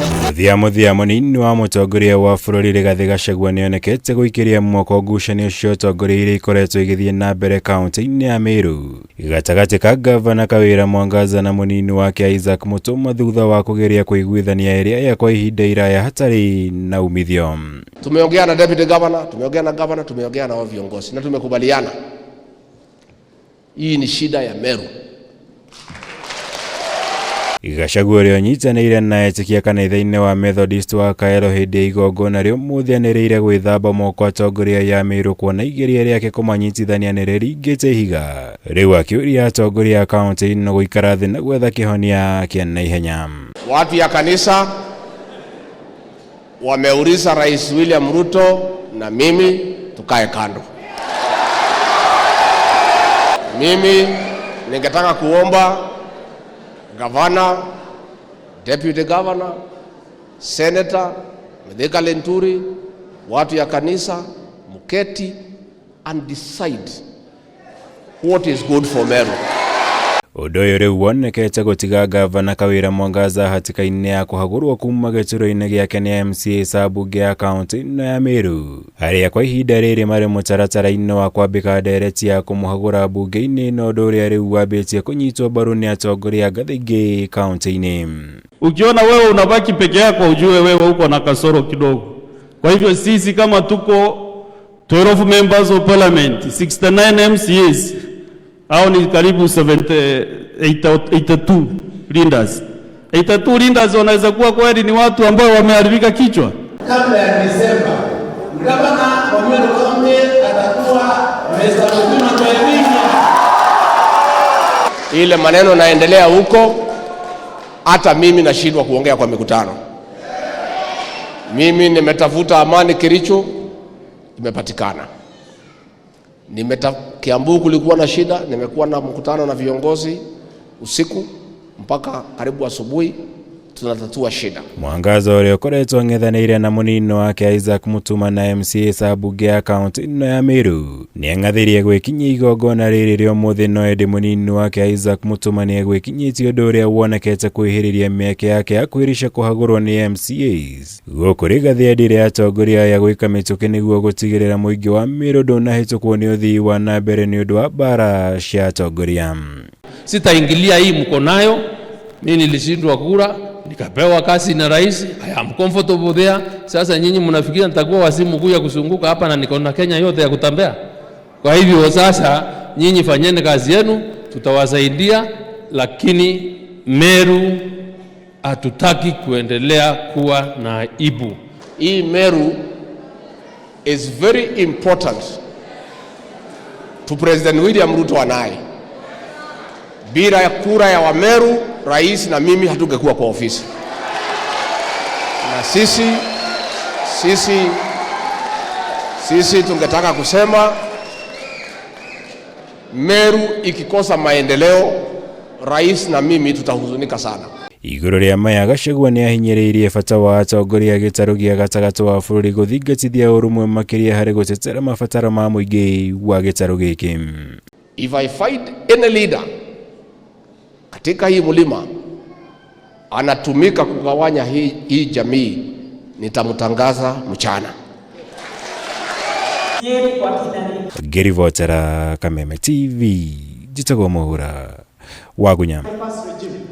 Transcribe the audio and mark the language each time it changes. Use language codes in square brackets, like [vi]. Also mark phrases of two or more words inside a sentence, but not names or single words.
[ki] Muthia munini wa mutongoria wa bururi Rigathi Gachagua nionekete guikiria mwoko ngucanio cio utongoria iria ikoretwo igithie na mbere kaunti-ini ya Meru gatagati ka Ngabana Kawira Mwangaza na munini wake Isaac Mutuma thutha wa kugeria kuiguithania iria ya kwa ihinda iraya hatari na umithio. [sw] Tumeongea na [en] deputy governor, [sw] tumeongea na governor, tumeongea na viongozi na tumekubaliana hii ni shida ya Meru. [ki] Gachagua rionyitanĩire na etikia kanitha-inĩ wa Methodist wa Kaero hĩndĩ ya igongona rĩu mũthianĩrĩire gwĩthamba moko atongoria ya Meru kuona igeria rĩake kũmanyitithania nĩ rĩringĩte ihiga. Rĩu akĩũria atongoria a kaunti-inĩ gũikara thĩ na gwetha kĩhonia kĩa naihenya. [sw] Watu ya kanisa wameuliza Rais William Ruto na mimi tukae kando. Mimi ningetaka kuomba Governor, [en] Deputy Governor, [sw] Senator, Medeka Lenturi, watu ya kanisa, muketi [en] and decide what is good for Meru. [ki] Ũndũ ũyũ rĩu wonekete gũtiga Ngabana Kawira Mwangaza hatĩka-inĩ ya kũhagũrwo kuma gĩturwa-inĩ gĩake nĩ MCA a mbunge ya kaunti-inĩ ya Meru, arĩa kwa ihinda rĩrĩ marĩ mũtaratara-inĩ wa kwambĩka ndereti ya kũmũhagũra mbunge-inĩ na ũndũ ũrĩa rĩu wambĩtie kũnyitwo mbaru nĩ atongoria ngathĩ ingĩ kaunti-inĩ. [sw] Ukiona wewe unabaki peke yako ujue wewe uko na kasoro kidogo. Kwa hivyo sisi kama tuko 12 [en] members of parliament, [sw] 69 MCAs, hao ni karibu 82 leaders. 82 leaders wanaweza kuwa kweli ni watu ambao wameharibika kichwa. Kabla ya Desemba, Ngabana wa Meru atakuwa meza mzima kwa elimu. Ile maneno naendelea huko, hata mimi nashindwa kuongea kwa mikutano. Mimi nimetafuta amani Kericho, imepatikana. Kiambu kulikuwa na shida, nimekuwa na mkutano na viongozi usiku mpaka karibu asubuhi tunatatua shida. [ki] Mwangaza ũrĩa ũkoretwo ang'ethanĩire na munini wake Isaac Mutuma na MCA a mbunge ya kaunti-inĩ ya Meru nĩang'athirie gwĩkinyia igongona rĩrĩ rĩa ũmũthĩ, no ĩndĩ munini wake Isaac Mutuma nĩegwĩkinyĩtie ũndũ ũrĩa wonekete kwĩhĩrĩria mĩeke yake ya kwĩrisha kũhagũrwo nĩ MCAs. Gũkũ Rigathi endire atongoria aya gwĩka mĩtũkĩ nĩguo gũtigĩrĩra mũingĩ wa Meru ndũnahĩtũkwo nĩ ũthii wa na mbere nĩ ũndũ wa mbara cia atongoria. [sw] Sitaingilia hii mko nayo, mimi nilishindwa kura nikapewa kazi na rais. [en] I am comfortable there. [sw] Sasa nyinyi mnafikiria nitakuwa wasimu kuja kusunguka hapa na niko na Kenya yote ya kutembea? Kwa hivyo sasa nyinyi fanyeni kazi yenu, tutawasaidia, lakini Meru hatutaki kuendelea kuwa na aibu. [en] Hii Meru is very important to President William Ruto anaye. [sw] Bila kura ya wa Meru, rais na mimi hatungekuwa kwa ofisi. Na sisi tungetaka kusema Meru ikikosa maendeleo, rais na mimi tutahuzunika sana. [ki] Igũrũ rĩa maya Gachagua nĩahinyĩrĩirie bata wa atongoria gĩtarũ gĩa gatagatĩ wa bũrũri gũthingatithia ũrũmwe makĩria harĩ gũtetera mabataro ma mũingĩ wa gĩtarũ gĩkĩ. [en] If I find any leader [sw] katika hii mlima anatumika kugawanya hii jamii, nitamtangaza mchana. [ki] Gerivotera Kameme TV, jitagwo Muhura Wagunya.